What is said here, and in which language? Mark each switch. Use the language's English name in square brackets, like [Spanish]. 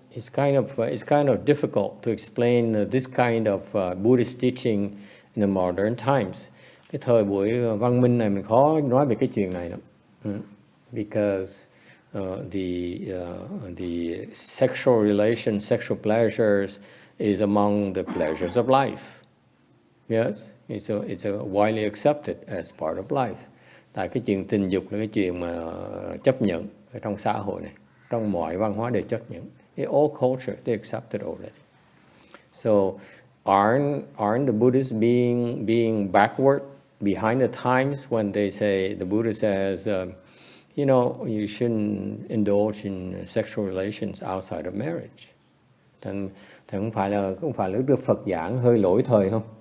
[English] It's kind of difficult to explain this kind of Buddhist teaching in the modern times. [Vietnamese] Cái thời buổi văn minh này mình khó nói về cái chuyện này lắm. [English] Because the sexual relations, sexual pleasures is among the pleasures of life. Yes, it's a widely accepted as part of life. [Vietnamese] Tại cái chuyện tình dục là cái chuyện mà chấp nhận ở trong xã hội này, trong mọi văn hóa đều chấp nhận. [English] In all culture, they accept it already. So, aren't the Buddhists being backward, behind the times when they say, the Buddha says, you know, you shouldn't indulge in sexual relations outside of marriage. [Vietnamese] Thì không phải là Đức Phật giảng hơi lỗi thời không?